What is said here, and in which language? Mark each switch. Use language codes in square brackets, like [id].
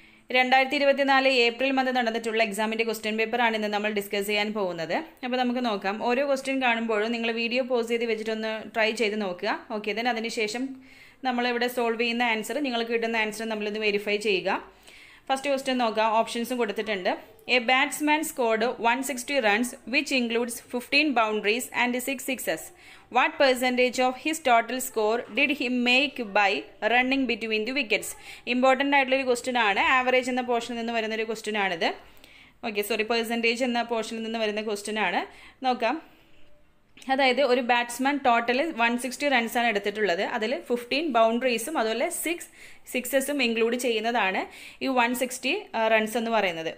[ml] 2024 April month നടന്നിട്ടുള്ള എക്സാമിന്റെ question paper ആണ് ഇന്ന് നമ്മൾ ഡിസ്കസ് ചെയ്യാൻ പോകുന്നത്. അപ്പോൾ നമുക്ക് നോക്കാം. ഓരോ ക്വസ്റ്റ്യൻ കാണുമ്പോഴും നിങ്ങൾ വീഡിയോ പോസ് ചെയ്ത് വെച്ചിട്ടൊന്ന് ട്രൈ ചെയ്ത് നോക്കുക. ഓക്കെ, ദെൻ അതിനുശേഷം നമ്മളിവിടെ സോൾവ് ചെയ്യുന്ന ആൻസർ, നിങ്ങൾക്ക് കിട്ടുന്ന ആൻസർ നമ്മളിത് വെരിഫൈ ചെയ്യുക. ഫസ്റ്റ് ക്വസ്റ്റ്യൻ നോക്കാം. ഓപ്ഷൻസും കൊടുത്തിട്ടുണ്ട്. [en] A batsman scored 160 runs, which includes 15 boundaries and 6 sixes. What percentage of his total score did he make by running between the wickets? [ml] Important ആയിട്ടുള്ളൊരു ക്വസ്റ്റ്യൻ ആണ്. Average എന്ന പോർഷനിൽ നിന്ന് വരുന്നൊരു ക്വസ്റ്റ്യൻ ആണിത്. പെർസെൻറ്റേജ് എന്ന പോർഷനിൽ നിന്ന് വരുന്ന ക്വസ്റ്റ്യൻ ആണ്. നോക്കാം. അതായത് ഒരു ബാറ്റ്സ്മാൻ ടോട്ടൽ 160 റൺസാണ് എടുത്തിട്ടുള്ളത്. അതിൽ 15 ബൗണ്ടറീസും അതുപോലെ 6 സിക്സസും ഇൻക്ലൂഡ് ചെയ്യുന്നതാണ് ഈ 160 റൺസ് എന്ന് പറയുന്നത്.